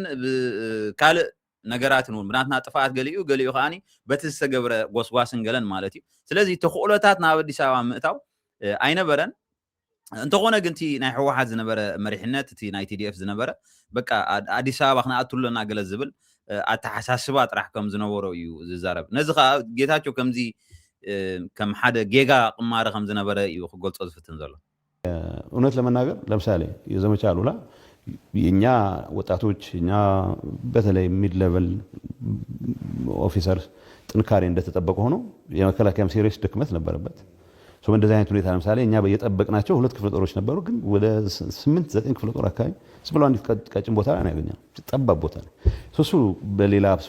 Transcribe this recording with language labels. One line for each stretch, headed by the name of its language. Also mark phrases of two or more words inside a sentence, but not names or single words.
Tigrinya: ካልእ ነገራትን እውን ብናትና ጥፋኣት ገሊኡ ከዓኒ በቲ ዝተገብረ ጎስጓስን ገለን ማለት እዩ ስለዚ ተኽእሎታት ናብ ኣዲስ ኣበባ ምእታው ኣይነበረን እንተኾነ ግን እቲ ናይ ሕወሓት ዝነበረ መሪሕነት እቲ ናይ TDF ዝነበረ በቃ ኣዲስ ኣበባ ክንኣቱለና ገለ ዝብል ኣተሓሳስባ ጥራሕ ከም ዝነበሮ እዩ ዝዛረብ ነዚ ከዓ ጌታቸው ከምዚ ከም ሓደ ጌጋ ቅማሪ ከም ዝነበረ እዩ ክገልጾ ዝፍትን ዘሎ
Amharic: እውነት ለመናገር ለምሳሌ የዘመቻ አሉላ የኛ ወጣቶች እኛ በተለይ
English: mid level officers
Amharic: ጥንካሬ እንደተጠበቀ ሆኖ የመከላከያም ሲሪየስ ድክመት ነበረበት እንደዚህ አይነት ሁኔታ ለምሳሌ እኛ በየጠበቅናቸው ሁለት ክፍለ ጦሮች ነበሩ ግን ወደ 8-9 ክፍለ ጦር አካባቢ ስብሎ አንዲት ቀጭን ቦታ ላይ ያገኛል ጠባብ ቦታ ነው እሱ በሌላ